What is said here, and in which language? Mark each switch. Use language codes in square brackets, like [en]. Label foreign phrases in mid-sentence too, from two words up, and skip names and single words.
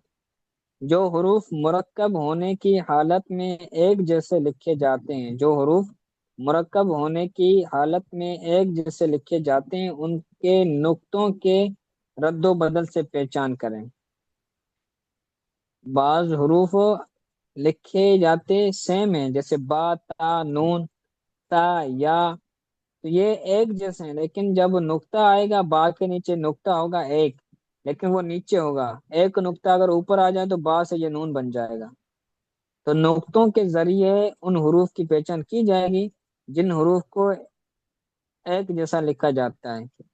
[ur] جو حروف مرکب ہونے کی حالت میں ایک جیسے لکھے جاتے ہیں، جو حروف مرکب ہونے کی حالت میں ایک جیسے لکھے جاتے ہیں ان کے نقطوں کے رد و بدل سے پہچان کریں۔ بعض حروف لکھے جاتے سیم ہیں، جیسے با، تا، نون، تا، یا، تو یہ ایک جیسے ہیں، لیکن جب نقطہ آئے گا، با کے نیچے نقطہ ہوگا ایک، لیکن وہ نیچے ہوگا، ایک نقطہ اگر اوپر آ جائے تو با سے یہ نون بن جائے گا۔ تو نقطوں کے ذریعے ان حروف کی پہچان کی جائے گی جن حروف کو ایک جیسا لکھا جاتا ہے۔